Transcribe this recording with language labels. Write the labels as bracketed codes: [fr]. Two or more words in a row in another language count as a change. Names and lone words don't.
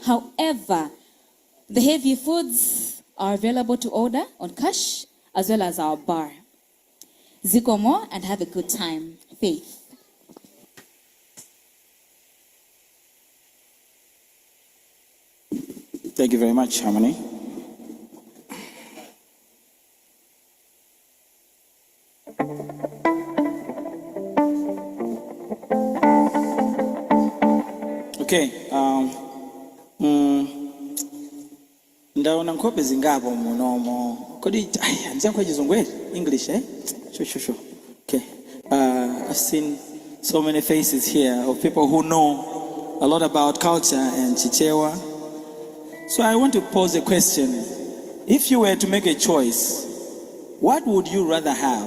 [en] However, the heavy foods are available to order on cash as well as our bar. Zikomo and have a good time. Faith. Thank you very much, Harmony. [ny] Okay, ndaona nkhope zingapo munomo. Kodi anzangu chizungwele English, eh? Sure. Okay. [en] I've seen so many faces here of people who know a lot about culture and Chichewa. So I want to pose a question. If you were to make a choice, what would you rather have?